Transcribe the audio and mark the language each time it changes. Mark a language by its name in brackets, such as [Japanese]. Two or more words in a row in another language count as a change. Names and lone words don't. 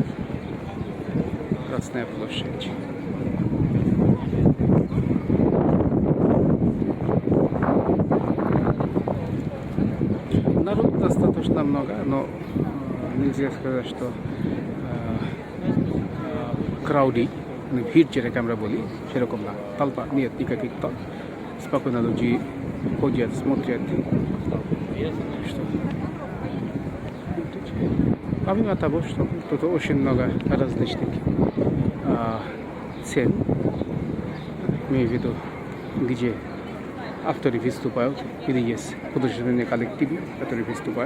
[Russian] Красная площадь. Народ достаточно много, но нельзя сказать, что крауди, [Bangla] ভিড় যেটাকে আমরা বলি সেরকম না, [Russian] толпа нет никаких толп, спокойно люди ходят, смотрят. Что? Помимо того, что тут очень много различных цен, имею в виду, где авторы выступают или есть художественные коллективы, которые выступают.